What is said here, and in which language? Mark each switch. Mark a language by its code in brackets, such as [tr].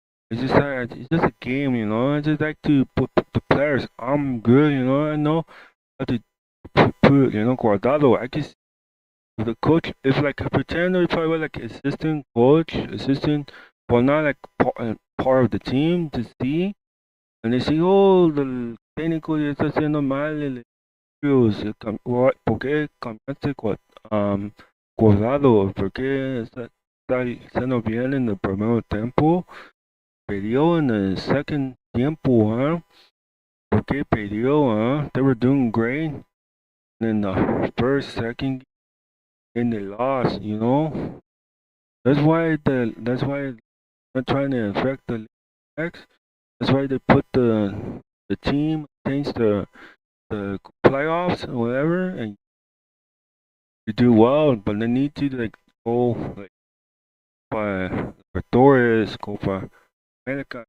[en] It's just a game, you know. I just like to put the players. I'm good, you know. I know how to put you know, Guardado. I guess the coach if like a pretender, if I were like assistant coach, assistant, but not like part of the team to see. And they say, oh, [es] el técnico ya está haciendo mal el ¿por qué cambiaste Guardado? ¿Por qué está haciendo bien en el primer tiempo? Perdió en el second tiempo, huh? ¿Por qué perdió, [en] huh? They were doing great. And then the first, second, and they lost, you know? That's why they're trying to affect the leagues. That's why they put the team, change the playoffs or whatever, and you do well, but they need to like go like by Libertadores, Copa America.